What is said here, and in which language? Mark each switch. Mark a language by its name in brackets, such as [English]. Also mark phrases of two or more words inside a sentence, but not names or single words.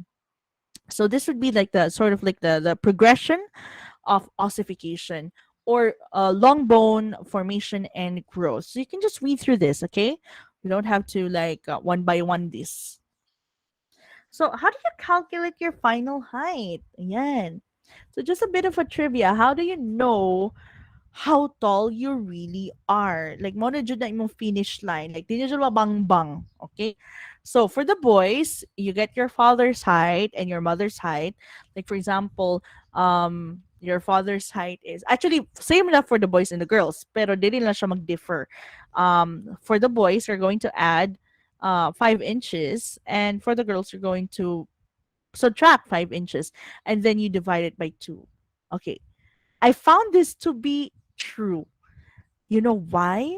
[English] So this would be like the sort of like the progression of ossification or long bone formation and growth. So you can just read through this, okay? You don't have to like one by one this. So how do you calculate your final height? Ayan. So just a bit of a trivia. How do you know how tall you really are? Like, [Cebuano] mo na jud na imong [English] finish line. [Cebuano] Like, di na jud mabang-bang. [English] Okay? So, for the boys, you get your father's height and your mother's height. Like, for example, your father's height is actually same enough for the boys and the girls, [Cebuano] pero dili lang siya mag-differ. [English] For the boys, you're going to add 5 inches, and for the girls, you're going to subtract 5 inches, and then you divide it by two. Okay, I found this to be true. You know why?